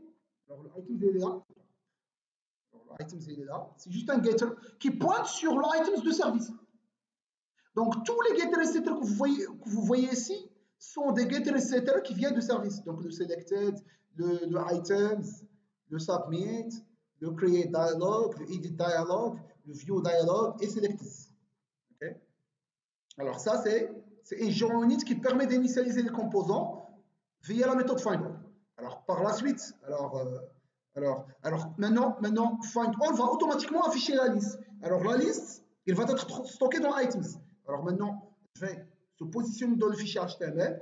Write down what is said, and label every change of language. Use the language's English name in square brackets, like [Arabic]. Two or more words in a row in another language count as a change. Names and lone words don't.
[French] Alors, le items, il est là. Items, il est là. C'est juste un getter qui pointe sur le items de service. Donc, tous les getters et setters que vous voyez ici, sont des get et setter qui viennent du service. Donc le selected, le items, le submit, le [English] create dialog, [French] le [English] edit dialog, [French] le [English] view dialog [French] et selected. Okay. Alors ça, c'est un JUnit qui permet d'initialiser les composants via la méthode findAll. Alors par la suite, maintenant findAll va automatiquement afficher la liste. Alors la liste, il va être stocké dans items. Alors maintenant, je vais se positionner dans le fichier HTML.